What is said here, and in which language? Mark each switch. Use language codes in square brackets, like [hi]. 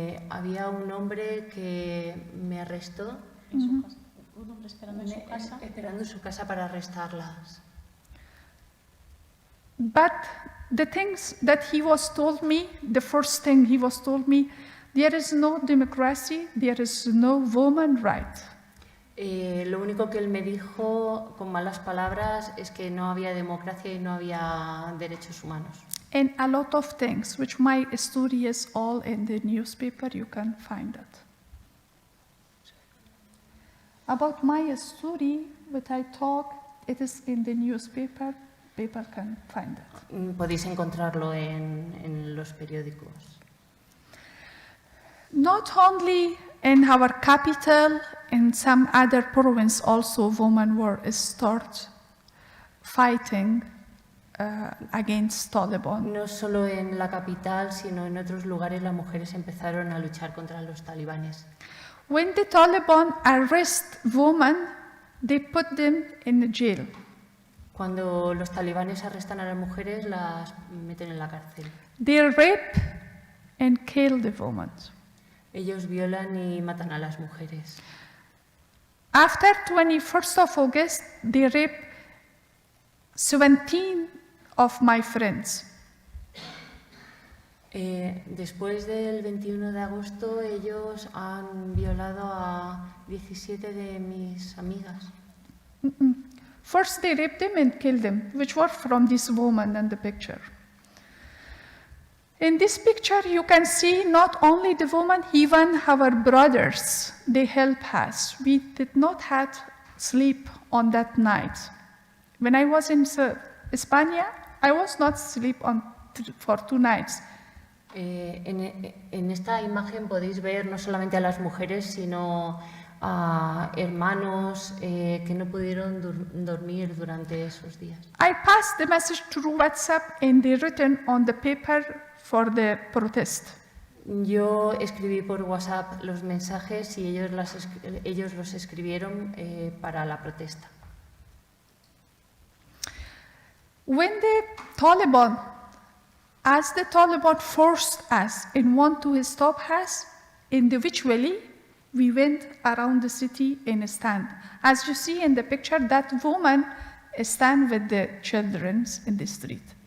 [es] había un hombre que me arrestó En su casa. Un hombre esperando en su casa. esperando en su casa para arrestarlas. [en] But the things that he was told me, the first thing he was told me, there is no democracy, there is no woman right. [es] Lo único que él me dijo con malas palabras es que no había democracia y no había derechos humanos. [en] And a lot of things, which my story is all in the newspaper, you can find it. About my story, what I talk, it is in the newspaper, people can find it. [es] Podéis encontrarlo en los periódicos. [en] Not only in our capital, in some other province also women were start fighting against Taliban. [es] No solo en la capital, sino en otros lugares las mujeres empezaron a luchar contra los talibanes. [en] When the Taliban arrest women, they put them in jail. [es] Cuando los talibanes arrestan a las mujeres, las meten en la cárcel. [en] They rape and kill the women. [es] Ellos violan y matan a las mujeres. [en] After 21st of August, they rape 17 of my friends. [es] Después del 21 de agosto, ellos han violado a 17 de mis amigas. [en] First, they raped them and killed them, which were from this woman in the picture. In this picture, you can see not only the woman, even our brothers, they help us. We did not have sleep on that night. When I was in España, I was not sleep for 2 nights. [es] En esta imagen podéis ver no solamente a las mujeres, sino a hermanos que no pudieron dormir durante esos días. [en] I passed the message through WhatsApp and they written on the paper for the protest. [es] Yo escribí por WhatsApp los mensajes y ellos los escribieron para la protesta. [en] When the Taliban, as the Taliban forced us and want to stop us, individually, we went around the city and stand. As you see in the picture, that woman stand with the children in the street.